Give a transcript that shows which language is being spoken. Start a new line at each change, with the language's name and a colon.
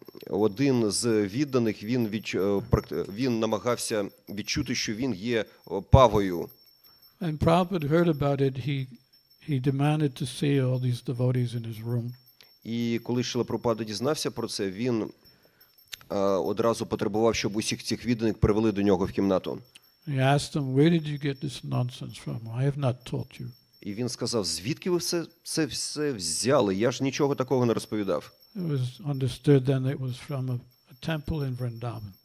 Ukrainian: Один з відданих, він намагався відчути, що він є павою.
English: And Prabhupada heard about it. He demanded to see all these devotees in his room.
Ukrainian: І коли Шрила Прабхупада дізнався про це, він одразу потребував, щоб усіх цих відданих привели до нього в кімнату.
English: He asked them, where did you get this nonsense from? I have not taught you.
Ukrainian: І він сказав, звідки ви це все взяли? Я ж нічого такого не розповідав.
English: It was understood then it was from a temple in Vrindavan.